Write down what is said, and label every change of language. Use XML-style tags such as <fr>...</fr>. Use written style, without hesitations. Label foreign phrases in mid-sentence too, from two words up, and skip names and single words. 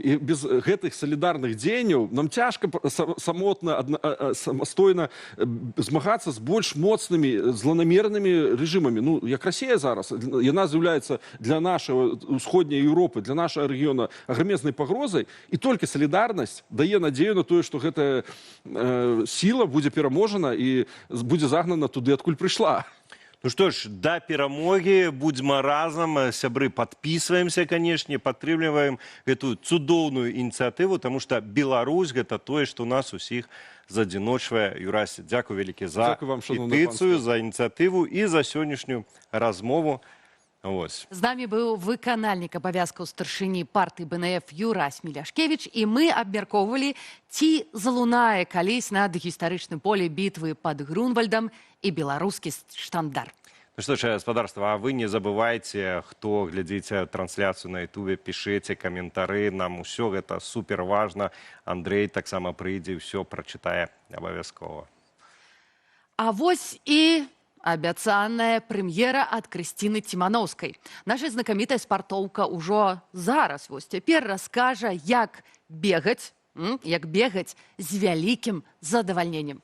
<be>І без гэтых салідарных дзеянняў нам цяжка самотна, самастойна змагацца з больш моцнымі, зланамернымі рэжымамі. Ну, як Расія зараз, яна з'яўляецца для нашай усходняй Еўропы, для нашага рэгіёна аграмезнай пагрозай, і толькі салідарнасць дае надзею на тое, што гэтая сіла будзе пераможана і будзе загнана туды, адкуль прыйшла.</be> <ru>Ну что ж, до перамоги, будем разом, сябры, подписываемся, конечно, подтрымліваем эту цудоўную инициативу, потому что Беларусь это то, что</ru> <be>нас усіх задзіночвае. Юрась, дзякуй вялікі за петыцыю,</be> <ru>за инициативу и</ru> <be>за сённяшнюю размову. Ось. З намі быў выканальнік абавязкаў старшыні партыі БНФ Юрась Міляшкевіч, і мы абмяркоўвалі, ці залунае калісь над гістарычным поле бітвы пад Грунвальдам і беларускі штандар.</be> <ru>Ну что ж, господарство, а вы не забывайте, кто глядите трансляцию на ютубе, пишите комментарии, нам все это супер важно.</ru> <uk>Андрей так само прийде, все прочитая обовязково.</uk> <be>А вось і абяцаная прэм'ера ад Крысціны Цімановскай. Наша знакамітая спартоўка ўжо зараз, вось цяпер раскажа, як бегаць з вялікім задавальненнем.</be>